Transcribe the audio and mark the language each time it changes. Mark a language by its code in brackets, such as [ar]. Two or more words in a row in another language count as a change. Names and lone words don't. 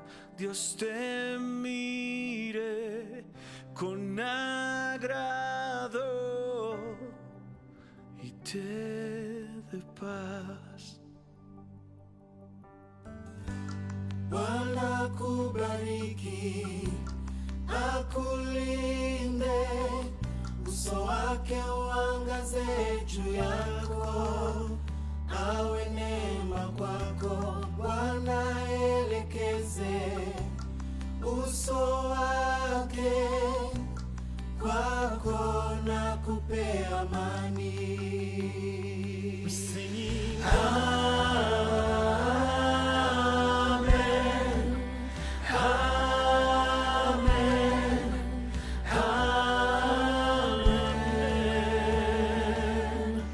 [es] Dios te mire con agrado y te dé paz. [sw] Bwana akubariki, akulinde, uso wake uangaze juu yako, awe neema kwako. Bwana elekeze uso wake kwako na kupe amani. [en] Singing Amen, Amen, Amen,